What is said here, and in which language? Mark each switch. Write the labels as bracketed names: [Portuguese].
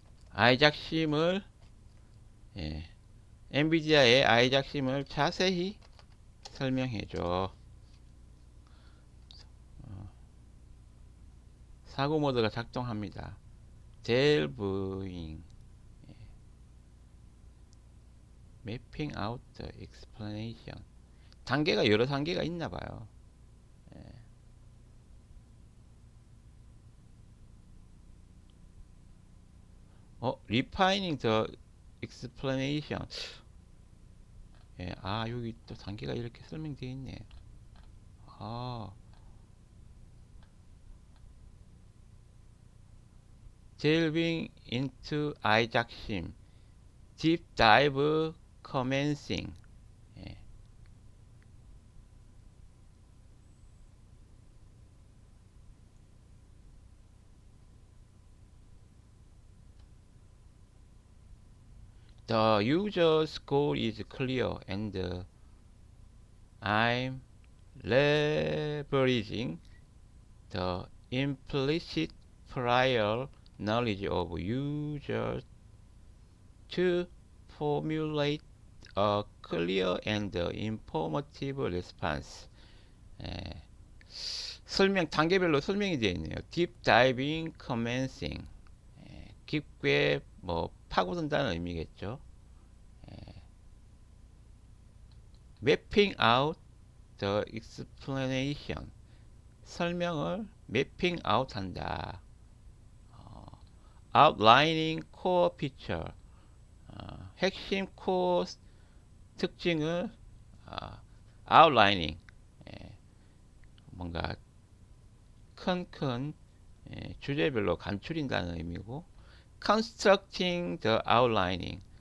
[Korean] 아이작심을 예. 엔비디아의 아이작심을 자세히 설명해 줘. 사고 모드가 작동합니다. [English] 델브잉 mapping out the explanation. [Korean] 단계가 여러 단계가 있나 봐요. [English] refining the explanation. [Korean] 예, 아, 여기 또 단계가 이렇게 설명되어 있네. [English] 아, delving into 아이작심, deep dive commencing. [Korean] 예. [English] The user's goal is clear and I'm leveraging the implicit prior knowledge of users to formulate a clear and informative response. [Korean] 예, 설명 단계별로 설명이 되어 있네요. [English] Deep diving commencing. [Korean] 깊게 뭐 파고든다는 의미겠죠. [English] Mapping out the explanation. [Korean] 설명을 [English] mapping out [Korean] 한다. [English] Outlining core feature. [Korean] 핵심 코어 특징을 [English] outlining. [Korean] 뭔가 큰 주제별로 감추린다는 의미고, [English] constructing the outlining.